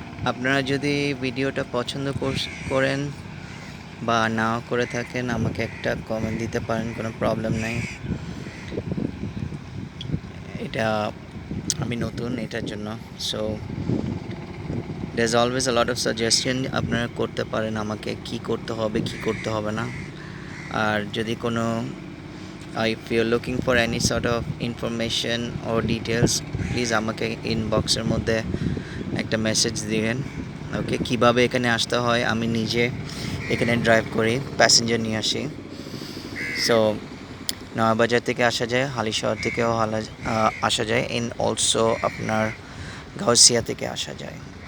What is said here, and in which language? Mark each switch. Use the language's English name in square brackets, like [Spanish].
[Bangla] আপনারা যদি ভিডিওটা পছন্দ করেন বা নাও করে থাকেন আমাকে একটা কমেন্ট দিতে পারেন, কোনো প্রবলেম নাই। এটা আমি নতুন এটার জন্য, [English] so there is always a lot of suggestion [Bangla] আপনারা করতে পারেন আমাকে কি করতে হবে কি করতে হবে না। আর যদি কোনো [English] if you're looking for any sort of information or details, [Bangla] please আমাকে ইনবক্সের মধ্যে একটা মেসেজ দিবেন, ওকে, কীভাবে এখানে আসতে হয় আমি নিজে এখানে ড্রাইভ করি, প্যাসেঞ্জার নিয়ে আসি। সো নয়াবাজার থেকে আসা যায়, হালিশহর থেকেও আসা যায়, ইন অলসো আপনার গাউসিয়া থেকে আসা যায়।